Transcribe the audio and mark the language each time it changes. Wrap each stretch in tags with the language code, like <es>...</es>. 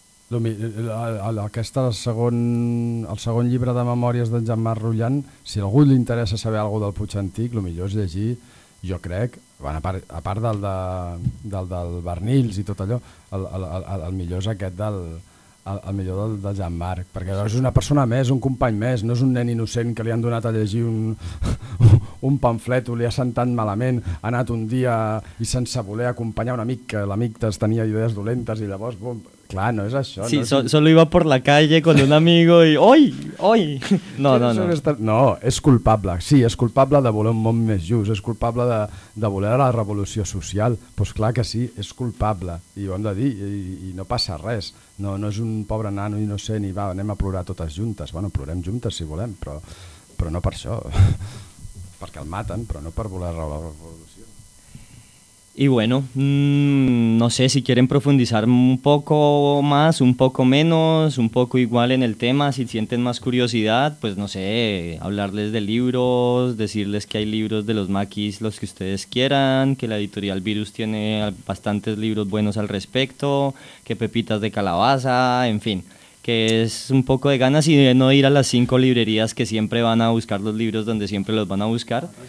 <ca>El segon llibre de memòries d'en Jean-Marc Royan, si a algú li interessa saber alguna cosa del Puig Antic, el millor és llegir, jo crec, a part del Barnils i tot allò, el millor és aquest del Jean-Marc, perquè és una persona més, un company més, no és un nen innocent que li han donat a llegir un pamflet, ho li ha sentat malament, ha anat un dia i sense voler acompanyar un amic, que l'amic tenia idees dolentes i llavors... Bum, clar, no és això. Sí, no és...</ca> <es>solo iba por la calle con un amigo y ¡oi! ¡Oi! No.</es> <ca>No, és culpable. Sí, és culpable de voler un món més just, és culpable de voler la revolució social. Doncs pues clar que sí, és culpable. I ho hem de dir, i no passa res. No és un pobre nano innocent i va, anem a plorar totes juntes. Bueno, plorem juntes si volem, però no per això. Perquè el maten, però no per voler la revolució.</ca> <es>Y bueno, no sé si quieren profundizar un poco más, un poco menos, un poco igual en el tema, si sienten más curiosidad, pues no sé, hablarles de libros, decirles que hay libros de los maquis, los que ustedes quieran, que la editorial Virus tiene bastantes libros buenos al respecto, que Pepitas de Calabaza, en fin, que es un poco de ganas y de no ir a las 5 librerías que siempre van a buscar los libros donde siempre los van a buscar,</es>